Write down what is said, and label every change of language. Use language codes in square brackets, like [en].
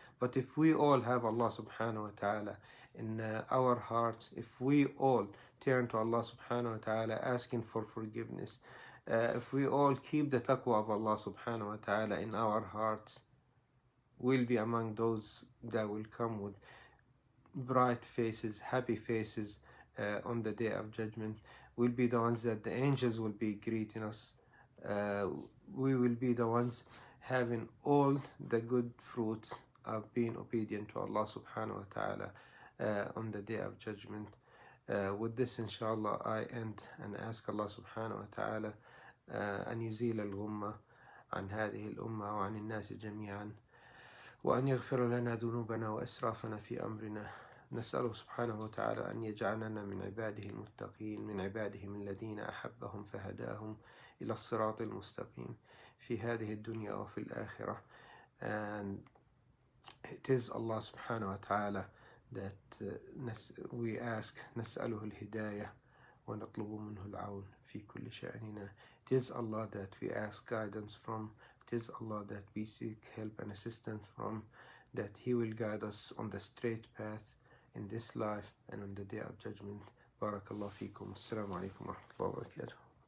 [en] But if we all have Allah subhanahu wa ta'ala in our hearts, if we all turn to Allah subhanahu wa ta'ala asking for forgiveness, if we all keep the taqwa of Allah subhanahu wa ta'ala in our hearts, we'll be among those that will come with bright faces, happy faces on the day of judgment. We'll be the ones that the angels will be greeting us. We will be the ones having all the good fruits of being obedient to Allah subhanahu wa ta'ala on the day of judgment. With this, inshallah, I end and ask Allah subhanahu wa ta'ala [ar] أن يزيل الغمة عن هذه الأمة وعن الناس جميعا، وأن يغفر لنا ذنوبنا وإسرافنا في أمرنا. نسأله سبحانه وتعالى أن يجعلنا من عباده المتقين، من عبادهم الذين أحبهم فهداهم إلى الصراط المستقيم في هذه الدنيا وفي الآخرة. [en] And it is Allah subhanahu wa ta'ala that we ask, [ar] نسأله الهداية ونطلب منه العون في كل شأننا. [en] It is Allah that we ask guidance from. It is Allah that we seek help and assistance from, that He will guide us on the straight path in this life and on the day of judgment. Barakallahu feekum. Assalamu alaikum wa rahmatullahi wa barakatuh.